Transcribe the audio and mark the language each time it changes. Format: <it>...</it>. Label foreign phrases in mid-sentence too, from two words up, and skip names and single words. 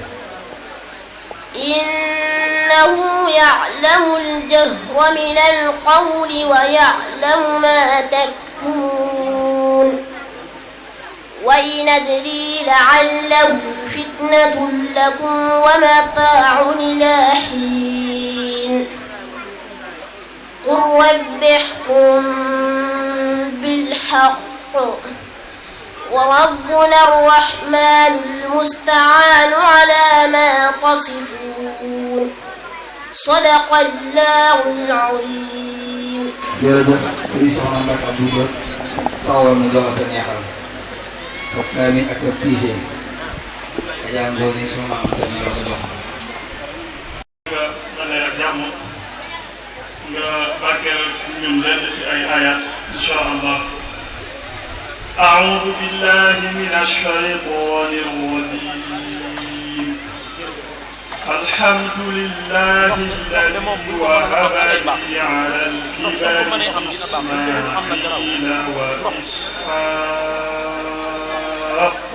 <ar>إنه يعلم الجهر من القول ويعلم ما تكتمون وإن أدري لعله فتنة لكم ومتاع إلى حين قل رب احكم بالحق وربنا الرحمن المستعان على ما تصفون صدق الله العظيم.</ar> <wo>jërëjëf Sëriñ Soxna Mbacke Abdou Diop taxawal mu jox sa neexal sa kaamil ak sa tiiseen yaa ngi doon sama maam tamit la ko jox. nga dalee ak jàmm nga barkeel ñun lenn ci ay ayat</wo> <ar>إن شاء الله. أعوذ بالله من الشيطان الرجيم الحمد لله الذي وهب لي على الكبر إسماعيل وإسحاق</ar>